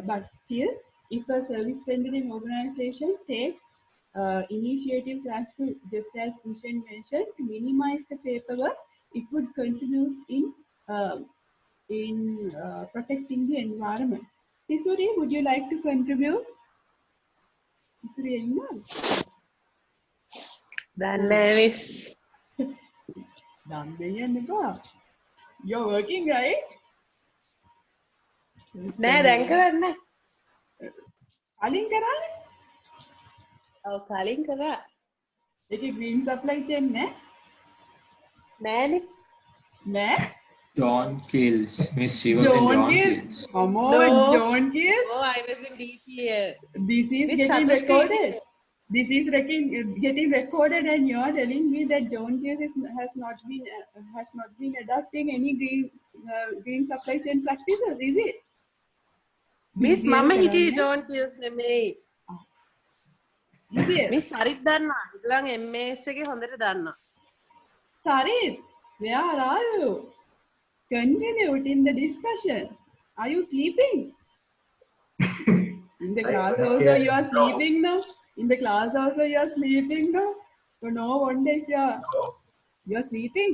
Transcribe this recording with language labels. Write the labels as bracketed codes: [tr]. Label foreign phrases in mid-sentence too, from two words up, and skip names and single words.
[en] But still, if a service rendering organization takes initiatives as to, just as Mishan mentioned, to minimize the paperwork, it would contribute in protecting the environment. Tisuri, would you like to contribute? Tisuri, Miss. You're working, right? [si] නෑ දැන් කරන්න. කලින් කරන්නේ? ඔව් කලින් කරා. ඒකේ [en] green supply chain [si] නෑ? නෑනේ. නෑ? [en] John Kills. Miss, she was in John John Kills. Kills. Come on, No. John Kills. Oh, I was in DPL. This is Miss getting Chaturshri recorded. This is getting recorded, and you are telling me that John Kills has not been adopting any green supply chain practices, is it? [si] Miss DPL මම හිටියේ කරන්නේ? ජෝන් කියස් නෙමෙයි. DPL. මිස් සරිත් දන්නවා. ඉදලන් MS එකේ හොඳට දන්නවා. [en] Sarit, where are you? Continue in the discussion. Are you sleeping? In the class also you are sleeping now? In the class also you are sleeping now? So no wonder if you are sleeping?